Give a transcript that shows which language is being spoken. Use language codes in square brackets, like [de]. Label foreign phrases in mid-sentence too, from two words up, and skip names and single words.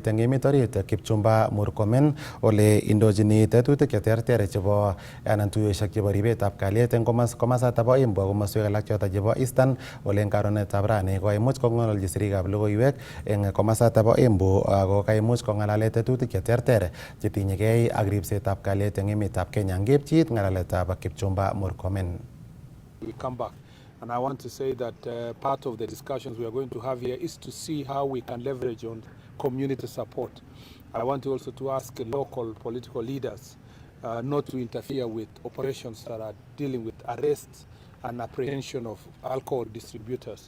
[kln] eng emet orit Kipchumba Murkomen ole indochini tetutik cheterter chebo anan tuyoshek chebo ribetab kalyet eng komasata bo Embu ak komoswek alak choto chebo Eastern ole eng karonetab rani koimuch kong'ololji sirikab logoiwek eng komasata bo Embu ako kaimuch kong'alale tetutik cheterter chetinyegei ak ribsetab kalyet eng emetab Kenya. Ngepchit ng'alaletab Kipchumba Murkomen. [en] We come back. And I want to say that part of the discussions we are going to have here is to see how we can leverage on community support. I want also to ask local political leaders not to interfere with operations that are dealing with arrests and apprehension of alcohol distributors.